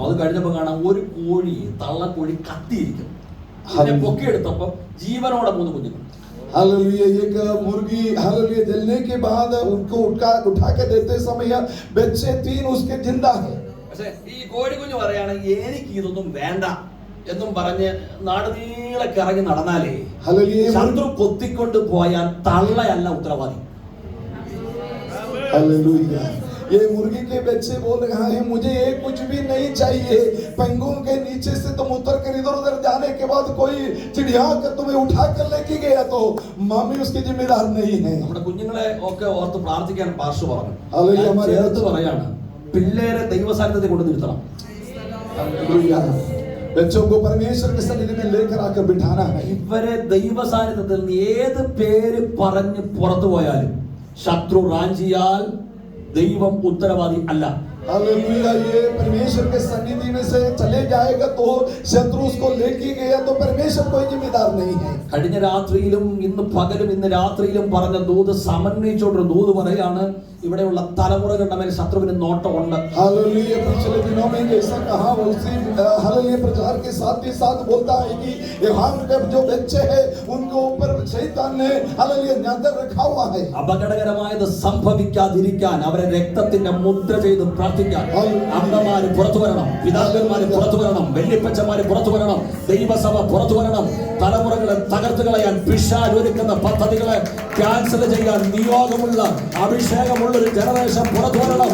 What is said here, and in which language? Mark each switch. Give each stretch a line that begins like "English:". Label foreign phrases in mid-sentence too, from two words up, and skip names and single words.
Malayalam: അത് കഴിഞ്ഞപ്പോൾ കാണാം ഒരു കോഴി, തള്ളക്കോഴി കത്തിയിരിക്കും. അതിനെ പൊക്കിയെടുത്തപ്പോ ജീവനോടെ 3 കുഞ്ഞുങ്ങൾ.
Hindi: हालेलुया एक मुर्गी हालेलुया जलने के बाद उनको उठा के देते समय बच्चे 3 उसके जिंदा है.
Malayalam: പക്ഷേ ഈ കോഴിക്കുഞ്ഞ് പറയാണ് എനിക്ക് ഇതൊന്നും വേണ്ട എന്നും പറഞ്ഞ് നാട് നീളെ കറങ്ങി നടന്നാലേ ശത്രു കൊത്തിക്കൊണ്ട് പോയാൽ തള്ളയല്ല ഉത്തരവാദി.
Hindi: हालेलुया ये मुर्गी के बच्चे बोल रहा है मुझे ये कुछ भी नहीं चाहिए. पंखों के नीचे से तुम उतर कर इधर उधर जाने के बाद कोई चिड़िया कर तुम्हें उठा कर लेके गया तो मामी उसकी जिम्मेदार नहीं है.
Malayalam: നമ്മുടെ കുഞ്ഞുങ്ങളെ ഒക്കെ ഓർത്ത് പ്രാർത്ഥിക്കാൻ പാസ്റ്റർ പറഞ്ഞു.
Hindi: हालेलुया हमारे
Malayalam: ചേർത്ത് പറയാണ് പിള്ളേരെ ദൈവസാന്നിധ്യത്തിൽ കൊണ്ട് നിർത്തണം.
Hindi: हालेलुया बच्चों को परमेश्वर के सन्निधि में लेकर आकर बिठाना है.
Malayalam: ഇവരെ ദൈവസാന്നിധ്യത്തിൽ നിന്ന് ഏത് പേര് പറഞ്ഞ് പുറത്തു പോയാലും ശത്രു റാഞ്ചിയാൽ ദൈവം ഉത്തരവാദി അല്ല.
Hindi: हालेलुया ये परमेश्वर के सन्निधि में से चले जाएगा तो शत्रु उसको लेके गया तो परमेश्वर कोई जिम्मेदार नहीं है.
Malayalam: കഴിഞ്ഞ രാത്രിയിലും ഇന്ന് പകലും ഇന്ന് രാത്രിയിലും പറഞ്ഞ ദൂത് സമന്വയിച്ചോണ്ടൊരു ദൂത് പറയാണ് ഇവിടെയുള്ള തലമുറകളുടെ മേൽ ശത്രുവിന് നോട്ടമുണ്ട്.
Hindi: हालेलुया पिछले दिनों में जैसा कहा उसी हालेलुया प्रचार के साथ ही साथ बोलता है कि यहाँ के जो बच्चे हैं उनके ऊपर शैतान ने हालेलुया नजर रखा हुआ है.
Malayalam: അപകടകരമായത് സംഭവിക്കാതിരിക്കാൻ അവരെ രക്തത്തിന്റെ മുദ്ര ചെയ്ത് പ്രാർത്ഥിക്കാൻ അമ്മമാര് പുറത്തു വരണം, പിതാക്കന്മാര് പുറത്തു വരണം, വല്യപ്പച്ചമാര് പുറത്തു വരണം, ദൈവസഭ പുറത്തു വരണം. തലമുറകളെ തകർത്ത് കളയാൻ പിശാച് ഒരുക്കുന്ന പദ്ധതികളെ ക്യാൻസൽ ചെയ്യാൻ നിയോഗമുള്ള അഭിഷേകമുള്ള ഒരു ജനറേഷൻ പുറത്തു വരണം.